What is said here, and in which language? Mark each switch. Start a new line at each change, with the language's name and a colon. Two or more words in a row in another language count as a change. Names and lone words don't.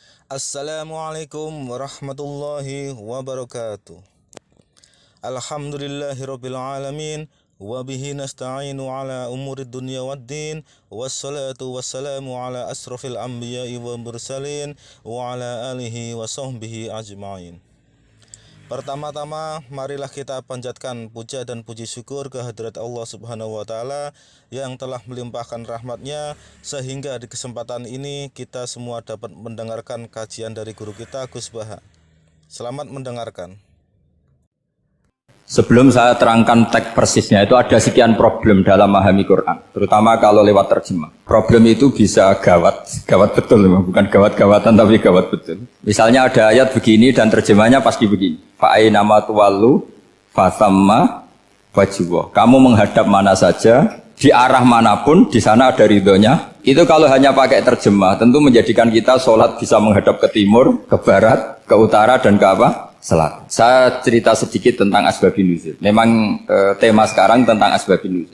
Arabic: السلام عليكم ورحمة الله وبركاته. الحمد لله رب العالمين وبه نستعين على أمور الدنيا والدين والصلاة والسلام على أشرف الأنبياء والمرسلين وعلى آله وصحبه أجمعين.
Indonesian: Pertama-tama, marilah kita panjatkan puja dan puji syukur kehadirat Allah
Arabic: سبحانه وتعالى
Indonesian: yang telah melimpahkan rahmatnya sehingga di kesempatan ini kita semua dapat mendengarkan kajian dari guru kita Gus Baha. Selamat mendengarkan. Sebelum saya terangkan teks persisnya, itu ada sekian problem dalam memahami Quran, terutama kalau lewat terjemah. Problem itu bisa gawat betul, bukan gawat-gawatan tapi gawat betul. Misalnya ada ayat begini dan terjemahnya pasti begini.
Arabic: فأينما تولوا فثم وجه الله.
Indonesian: Kamu menghadap mana saja, di arah manapun, di sana ada ridhonya. Itu kalau hanya pakai terjemah, tentu menjadikan kita sholat bisa menghadap ke timur, ke barat, ke utara, dan ke apa? Selatan. Saya cerita sedikit tentang
Arabic: أسباب النزول.
Indonesian: Memang tema sekarang tentang
Arabic: أسباب النزول.